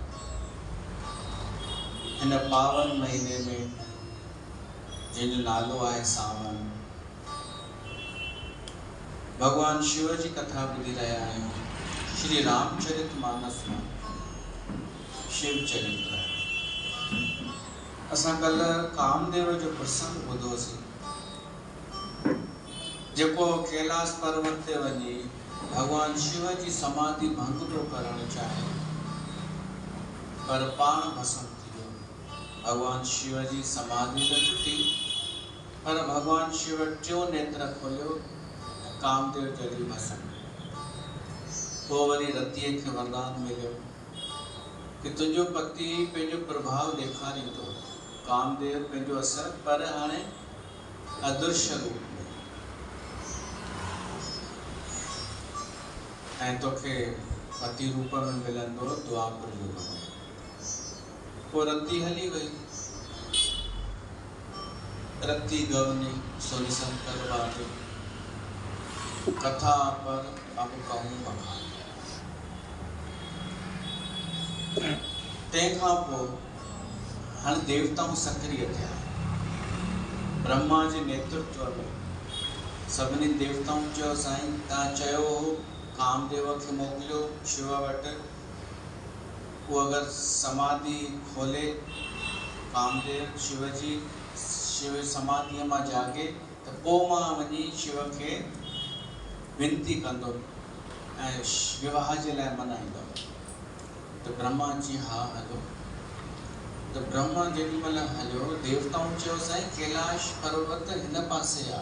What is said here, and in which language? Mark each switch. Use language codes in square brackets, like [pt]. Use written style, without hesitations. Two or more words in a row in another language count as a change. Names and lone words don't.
[sd] हिन पावन महीने में जंहिंजो नालो आहे सावन। भगवान शिव जी कथा ॿुधी रहिया आहियूं श्री रामचरितमानस में शिव चरित्र। असां कल्ह कामदेव जो प्रसंग ॿुधोसीं जेको कैलाश पर्वत ते वञी भगवान शिव जी समाधि भंग तो करण चाहे पर पाण भस्म थी वियो। भगवान शिव जी समाधि त टुटी पर भगवान शिव टियों नेत्र खोलियो कामदेव जल्दी भस्म। पोइ वरी रतीअ खे वरदान मिलियो कि तुझो पति पंहिंजो प्रभाव ॾेखारे थो, कामदेव पंहिंजो असर, पर हाणे अदृश्य रूप में, ऐं तोखे पति रूप में मिलंदो द्वापर युग में। पोइ रती हली वई, [awa] रती गवनी सोनी शंकर वाली कथा पर अब कहूं बखान। [sd] तंहिंखां पोइ हाणे देवताऊं सक्रिय थिया। ब्रह्मा जे नेतृत्व में सभिनी देवताऊं चयो साईं तव्हां चयो हो कामदेव खे मोकिलियो शिव वटि, उहो अगरि समाधि खोले कामदेव शिव जी शिव समाधीअ मां जागे त पोइ मां वञी शिव खे विनती कंदुमि ऐं विवाह जे लाइ मनाईंदुमि। तो ब्रह्मा जी हा हलो। तो ब्रह्मा जेॾी महिल हलियो, देवताऊं चयो साईं कैलाश पर्वत हिन पासे आहे।